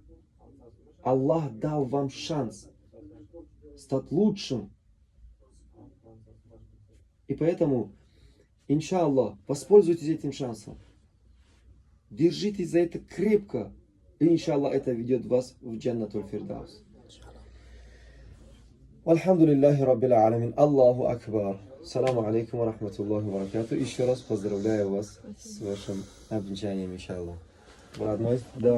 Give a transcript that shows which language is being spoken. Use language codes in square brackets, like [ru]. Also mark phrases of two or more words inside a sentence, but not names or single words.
[ru] Аллах дал вам шанс стать лучшим. И поэтому, иншаллах, воспользуйтесь этим шансом. Держитесь за это крепко. И, иншаллах, это ведет вас в Джаннатуль Фирдаус. [ar] الحمد لله رب العالمين. الله أكبر. السلام عليكم ورحمة الله وبركاته. [ru] Еще раз поздравляю вас с вашим обвенчанием, иншаллах. Родной, да.